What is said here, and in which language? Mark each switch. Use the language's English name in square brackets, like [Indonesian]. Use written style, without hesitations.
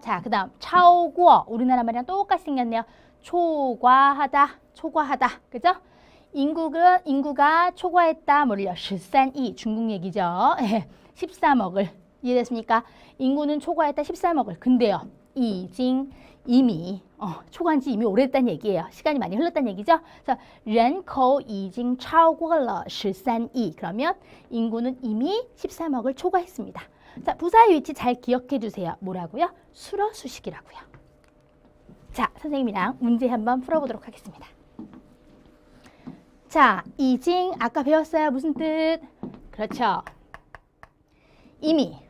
[Korean] 자, 그 다음 超过 우리나라 말이랑 똑같이 생겼네요. 초과하다. 그죠? 인구가 초과했다. 뭐를요? 13이 중국 얘기죠. 13억을. 이해됐습니까? 인구는 초과했다 13억을. 근데요. 이미 초과한 지 이미 오래됐다는 얘기예요. 시간이 많이 흘렀다는 얘기죠. 그래서 [Chinese] 人口已经超过了13亿. [Korean] 그러면 인구는 이미 13억을 초과했습니다. 자, 부사의 위치 잘 기억해 주세요. 뭐라고요? 수러수식이라고요. 자, 선생님이랑 문제 한번 풀어보도록 하겠습니다. 자, 이징 아까 배웠어요. 무슨 뜻? 그렇죠. 이미.